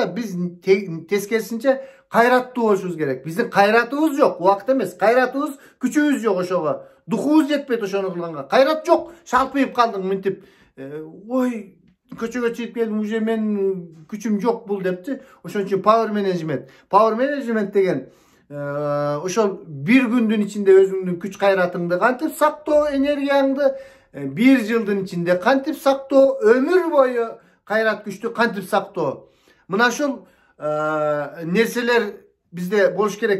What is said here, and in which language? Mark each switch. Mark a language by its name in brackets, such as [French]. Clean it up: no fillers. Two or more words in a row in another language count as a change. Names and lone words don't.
[Kyrgyz] Биз тескерисинче кайраттуу болушубуз керек. Биздин кайратыбыз жок, убакыт эмес. Кайратыбыз, күчүбүз жок ошого. Духубуз жетпейт ошону кылганга. Кайрат жок, шалпыйып калдың мынтип. Ой, көчөгө чыгып келдим, уже мен күчүм жок бул депчи. Ошон үчүн [English] power management. Power management [Kyrgyz] деген ошол бир күндүн ичинде өзүңдүн күч кайратыңды кантип сактоо, энергияңды бир жылдын ичинде кантип сактоо, өмүр бою кайрат күчтү кантип сактоо. Мына ушул нерселер бизде болуш керек.